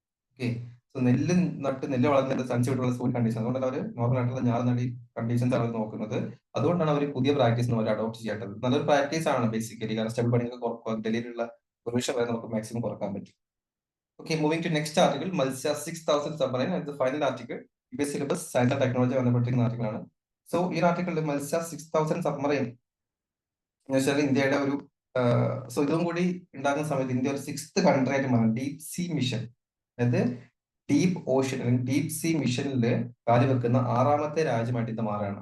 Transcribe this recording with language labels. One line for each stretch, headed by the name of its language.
Malayalam: Okay, so നെല്ല് വളർന്നത് unsuitable soil condition. അതുകൊണ്ടാണ് അവർ നോർമൽ ആയിട്ടുള്ള ഞാറുനടി കണ്ടീഷൻസ് ആണ് നോക്കുന്നത്. അതുകൊണ്ടാണ് അവർ പുതിയ പ്രാക്ടീസ് അവർ അഡോപ്റ്റ് ചെയ്യേണ്ടത്. നല്ലൊരു പ്രാക്ടീസ് ആണ് ബേസിക്കലി. കാരണം സ്റ്റെബിൾ ബേണിംഗ് ഡൽഹിയിലുള്ള പ്രൊവിഷൻ വരെ നമുക്ക് മാക്സിമം കുറക്കാൻ പറ്റും.
English: Okay, moving to next article, Malaysia 6000 submarine, and the final article, UPSC syllabus, science and technology
Malayalam: ബന്ധപ്പെട്ടിരിക്കുന്ന ആർട്ടിക്കിൾ ആണ്. സോ ഈ ആർട്ടിക്കിളിൽ മത്സ്യ 6000 സബ്മറൈൻ എന്ന് വെച്ചാൽ ഇന്ത്യയുടെ ഒരു സോ ഇതും കൂടി ഉണ്ടാകുന്ന സമയത്ത് ഇന്ത്യ ഒരു 6th കൺട്രി ആയിട്ട് മാറും. ഡീപ് സീ മിഷൻ, അതായത് ഡീപ് ഓഷ്യൻ അല്ലെങ്കിൽ ഡീപ് സീ മിഷനിൽ കാലുവെക്കുന്ന 6ാമത്തെ രാജ്യമായിട്ട് ഇത് മാറുകയാണ്.